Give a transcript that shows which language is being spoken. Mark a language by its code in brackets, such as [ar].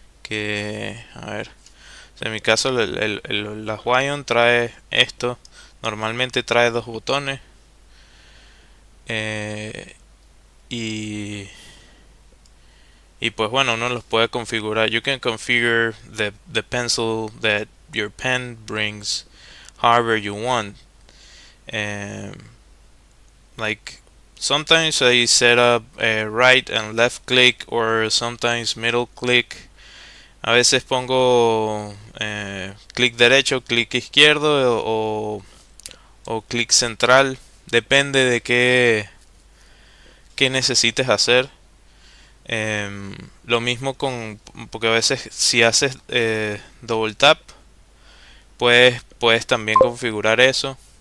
[es] A ver, en mi caso la Huion trae esto. Normalmente trae dos botones. eh, y Y pues bueno, uno los puede configurar. [en] You can configure the pencil that your pen brings however you want. Um, like sometimes I set up right and left click or sometimes middle click. [es] A veces pongo clic derecho, clic izquierdo o clic central. Depende de qué necesites hacer. Lo mismo porque a veces si haces double tap, puedes también configurar eso.